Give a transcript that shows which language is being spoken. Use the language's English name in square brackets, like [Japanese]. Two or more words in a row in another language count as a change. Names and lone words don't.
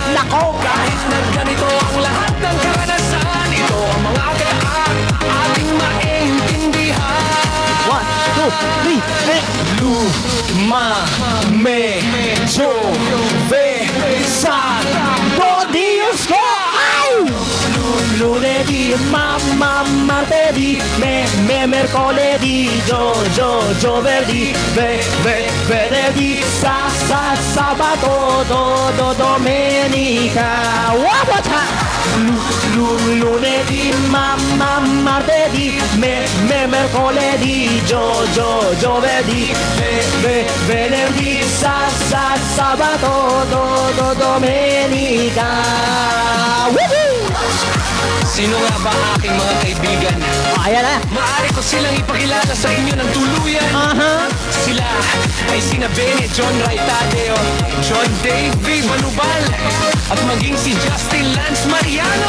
[Filipino] Kahit na ganito ang lahat ng karanasan, ito ang mga kailangan ating maintindihan. 1, 2, 3, medyo Sabado, Diyos ko! [Italian] lunedì, martedì, mercoledì, giovedì, venerdì, sabato, domenica. [English] One more time. [Italian] Lunedì, martedì, mercoledì, giovedì, venerdì, sabato, domenica. Woohoo! [Filipino] Sino nga ba aking mga kaibigan? Ayan na. Maaari ko silang ipakilala sa inyo ng tuluyan. Sila ay sina Benny, John Ray Tadeo, John Davey Manubal, at maging si Justin Lance Mariano.